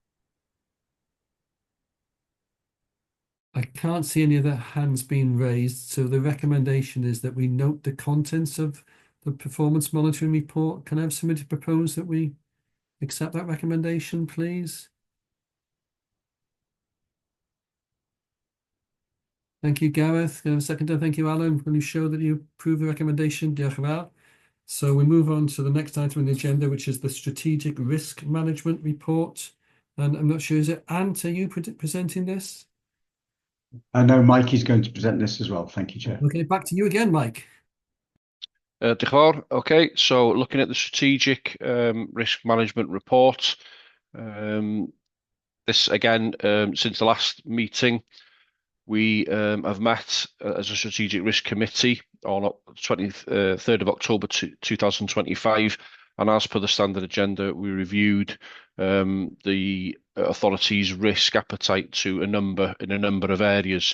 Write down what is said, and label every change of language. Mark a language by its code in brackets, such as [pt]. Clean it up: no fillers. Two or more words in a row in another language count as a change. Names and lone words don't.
[en] I can't see any other hands being raised, so the recommendation is that we note the contents of the performance monitoring report. Can I have somebody to propose that we accept that recommendation, please? Thank you, Gareth. Can I have a seconder? Thank you, Alan. Will you show that you approve the recommendation? [cy] Diolch yn fawr. [en] So we move on to the next item on the agenda, which is the Strategic Risk Management Report. And I'm not sure, is it Ant, are you presenting this? No, Mike is going to present this as well. Thank you, Chair. Okay, back to you again, Mike. [cy] Diolch yn fawr. [en] Okay, so looking at the Strategic Risk Management Report, this again, since the last meeting, we have met as a Strategic Risk Committee on 23rd of October 2025, and as per the standard agenda, we reviewed the authority's risk appetite in a number of areas.